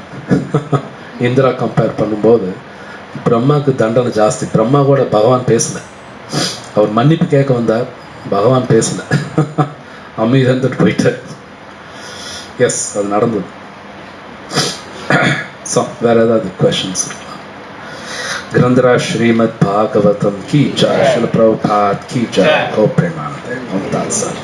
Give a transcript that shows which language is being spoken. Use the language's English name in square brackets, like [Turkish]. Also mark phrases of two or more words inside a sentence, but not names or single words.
[Tamil] இந்திரா கம்பேர் பண்ணும்போது பிரம்மாவுக்கு தண்டனை ஜாஸ்தி. பிரம்மா கூட பகவான் பேசல, அவர் மன்னிப்பு கேட்க வந்தார், பகவான் பேசல, அமைதியாக இருந்துட்டு போயிட்டார். எஸ், அது நடந்தது. ஸோ வேற ஏதாவது கொஸ்டின்ஸ்? [Hindi] ग्रंथराज श्रीमद् भागवतम की जय, श्रील प्रभुपाद की जय, गो प्रेमानंद।